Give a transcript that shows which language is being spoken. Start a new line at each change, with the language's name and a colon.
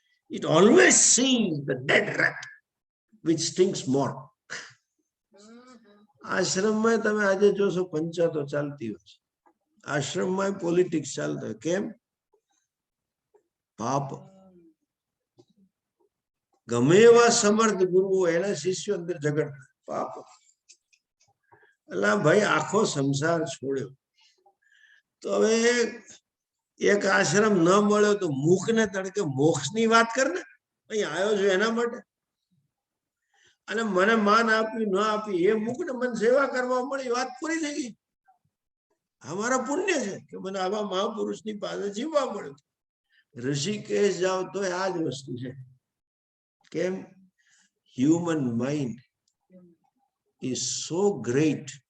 English: It always sees the dead rat which stings more.
Gujarati: આશ્રમમાં તમે આજે જોશો પંચાયતો ચાલતી હોય છે. આશ્રમમાં પોલિટિક્સ ચાલતો હોય. કેમ? પાપ. ગમે એવા સમર્થ ગુરુઓ એના શિષ્યો અંદર ઝઘડતા. પાપ. એટલે ભાઈ આખો સંસાર છોડ્યો તો હવે એક આશ્રમ ન મળ્યો તો મુખ ને તડકે મોક્ષની વાત કર ને. અહીં આવ્યો છું એના માટે. અને મને માન આપ્યું ન આપ્યું એ મુખ ને મને સેવા કરવા મળી, વાત પૂરી થઈ ગઈ. અમારા પુણ્ય છે કે મને આવા મહાપુરુષની પાસે જીવવા મળ્યું. ઋષિકેશ જાવ તો આ જ વસ્તુ છે. કેમ?
English: Human mind is so great.